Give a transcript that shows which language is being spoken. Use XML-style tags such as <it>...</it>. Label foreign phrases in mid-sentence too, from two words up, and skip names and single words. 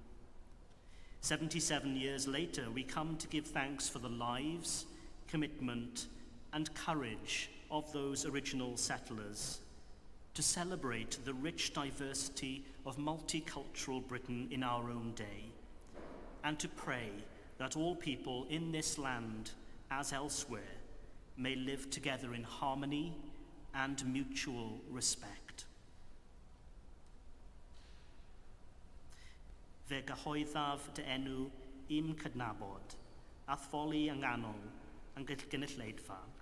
<en>77 years later, we come to give thanks for the lives, commitment, and courage of those original settlers, to celebrate the rich diversity of multicultural Britain in our own day, and to pray that all people in this land, as elsewhere, may live together in harmony and mutual respect.</en> <cy>Fe gyhoeddaf dy enw i'm cydnabod, athfoli yng nghanol yn gynulleidfa.</cy>